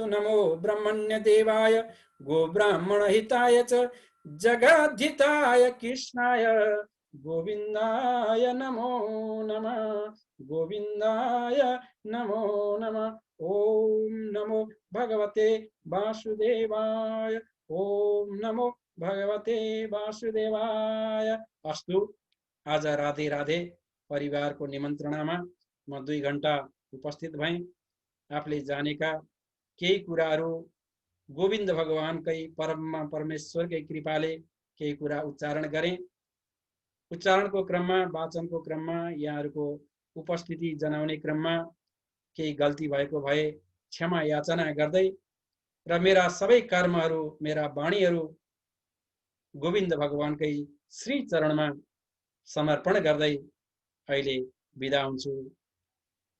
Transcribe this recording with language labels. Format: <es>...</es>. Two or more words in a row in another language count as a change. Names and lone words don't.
<sa>नमो ब्रह्मण्य देवाय गो ब्राह्मण हिताय च जगद्धिताय कृष्णाय गोविंदाय नमो नमः। गोविंदाय नमो नमः। ओम नमो भगवते वासुदेवाय। ओम नमो भगवते वासुदेवाय।</sa> <ne>अस्तु, आज राधे राधे परिवारको निमन्त्रणामा म 2 घण्टा उपस्थित भएँ। आफूले जानेका केही कुराहरू गोविन्द भगवानकै परमेश्वरकै कृपाले केही कुरा उच्चारण गरे। उच्चारणको क्रममा, वाचनको क्रममा, यहाँहरूको उपस्थिति जनाउने क्रममा केही गल्ती भएको भए क्षमा याचना गर्दै र मेरा सबै कर्महरू, मेरा वाणीहरू गोविन्द भगवानकै श्री चरणमा समर्पण गर्दै अहिले बिदा हुन्छु।</ne>